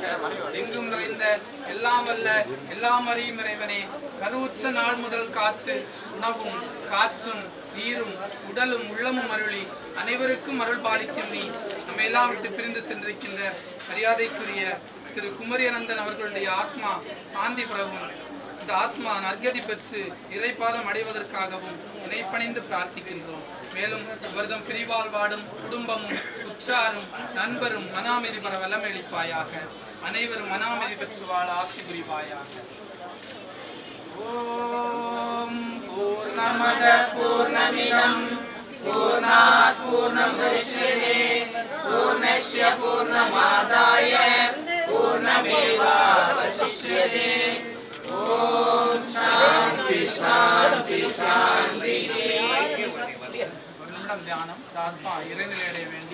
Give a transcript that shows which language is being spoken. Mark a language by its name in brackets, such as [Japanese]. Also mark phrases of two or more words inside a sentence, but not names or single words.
[Tamil] எங்கும் நிறைந்த எல்லாம் வல்ல எல்லாம் அறியும் இறைவனே, கருவுற்ற நாள் முதல் காத்து உணவும் காற்றும் நீரும் உடலும் உள்ளமும் அருளி அனைவருக்கும் அருள் பாலிக்கும் நீ நம்ம எல்லாம் விட்டு பிரிந்து சென்றிருக்கின்ற மரியாதைக்குரிய திரு குமரியனந்தன் அவர்களுடைய ஆத்மா சாந்தி பெறவும் இந்த ஆத்மா நற்கதி பெற்று இறைப்பாதம் அடைவதற்காகவும் இணைப்பணிந்து பிரார்த்திக்கின்றோம். மேலும் இவர்தம் பிரிவால் வாடும் குடும்பமும் உற்றாரும் நண்பரும் மன அமைதி பெற வல்லமையளிப்பாயாக. அனைவரும் மன அமைதி பெற்று வாழ ஆசி புரிவாயாக. [Sanskrit] ओम् पूर्णमदः पूर्णमिदम् पूर्णात् पूर्णमुदच्यते पूर्णस्य पूर्णमादाय पूर्णमेवावशिष्यते. ओम् शान्ति शान्ति शान्ति. [Tamil] தியானம் ஆத்மா இறைநிலையடைய வேண்டி